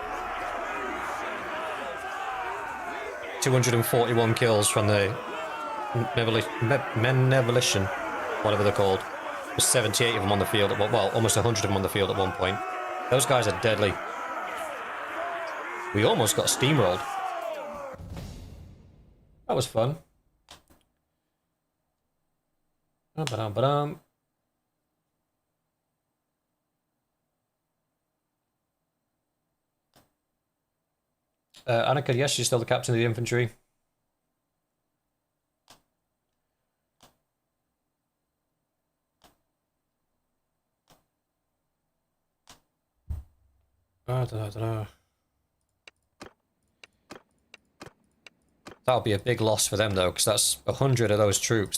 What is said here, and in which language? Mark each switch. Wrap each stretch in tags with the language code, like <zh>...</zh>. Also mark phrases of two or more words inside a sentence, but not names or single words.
<en>241 kills from the Benevolation, whatever they're called. There's 78 of them on the field, well, almost 100 of them on the field at one point. Those guys are deadly. We almost got steamrolled. That was fun. Ba-dum-ba-dum. Annika, yes, she's still the captain of the infantry. That'll be a big loss for them, though, because that's 100 of those troops.</en>